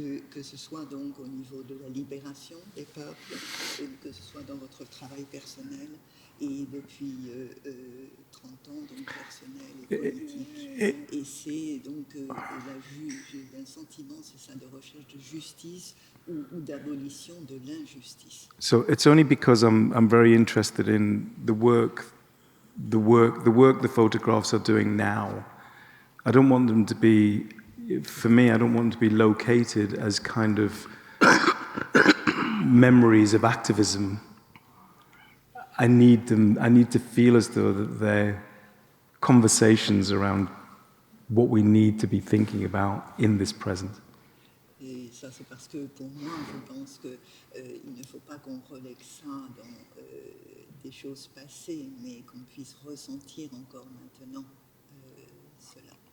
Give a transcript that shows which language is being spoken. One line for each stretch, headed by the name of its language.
French: Que ce soit donc au niveau de la libération des peuples, que ce soit dans votre travail personnel et depuis 30 ans, donc personnel et politique. Et c'est donc un sentiment, c'est ça, de recherche de justice ou d'abolition de l'injustice.
English: So it's only because I'm very interested in the work the photographs are doing now. I don't want them to be, for me, I don't want them to be located as kind of memories of activism. I need to feel as though that they're conversations around what we need to be thinking about in this present.
French: Et ça, c'est parce que pour moi, je pense qu'il ne faut pas qu'on relègue ça dans des choses passées, mais qu'on puisse ressentir encore maintenant cela.